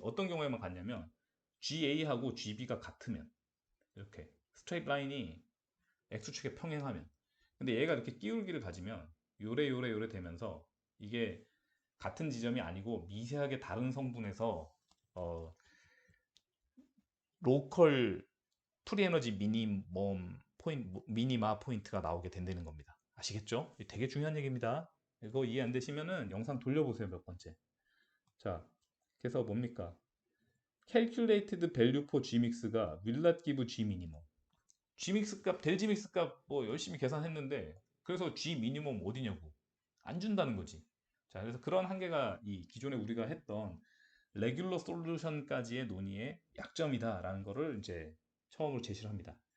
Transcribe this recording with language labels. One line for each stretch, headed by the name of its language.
Korean: 어떤 경우에만 같냐면 GA하고 GB가 같으면 이렇게 스트레이트 라인이 X축에 평행하면 근데 얘가 이렇게 기울기를 가지면 요래 되면서 이게 같은 지점이 아니고 미세하게 다른 성분에서 어, 로컬 프리에너지 미니멈 포인트, 미니마 포인트가 나오게 된다는 겁니다. 아시겠죠? 되게 중요한 얘기입니다. 이거 이해 안 되시면은 영상 돌려보세요, 몇 번째. 자, 그래서 뭡니까?
English: Calculated value for Gmix
Korean: 가
English: will not give G minimum.
Korean: Gmix 값, 델 Gmix 값 뭐 열심히 계산했는데 그래서 G minimum 어디냐고. 안 준다는 거지. 자, 그래서 그런 한계가 이 기존에 우리가 했던 레귤러 솔루션까지의 논의의 약점이다라는 거를 이제 처음으로 제시를 합니다.